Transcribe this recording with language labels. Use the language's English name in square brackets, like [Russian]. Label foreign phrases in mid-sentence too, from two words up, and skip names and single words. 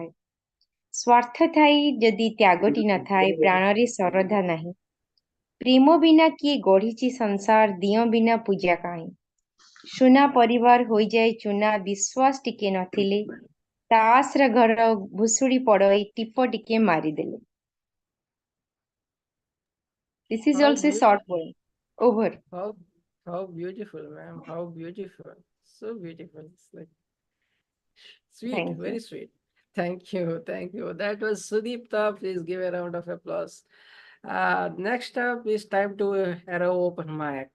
[Odia] ସ୍ୱାର୍ଥ ଥାଇ ଯଦି ତ୍ୟାଗଟି ନଥାଏ ପ୍ରାଣରେ ଶ୍ରଦ୍ଧା ନାହିଁ। ପ୍ରେମ ବିନା କିଏ ଗଢ଼ିଛି ସଂସାର ଦିଅଁ ବିନା ପୂଜା କାହିଁ। ସୁନା ପରିବାର ହୋଇଯାଏ ଚୁନା ବିଶ୍ୱାସ ଟିକେ ନଥିଲେ ତାସର ଘର ଭୁଷୁଡ଼ି ପଡ଼ଇ ଟିପ ଟିକେ ମାରିଦେଲେ। [English] This is How also a short beautiful. poem. Over. How beautiful, ma'am. How beautiful. So beautiful. It's like sweet, Thank very you. sweet. Thank you. Thank you. That was Sudipta. Please give a round of applause. Next up is time to arrow open mic.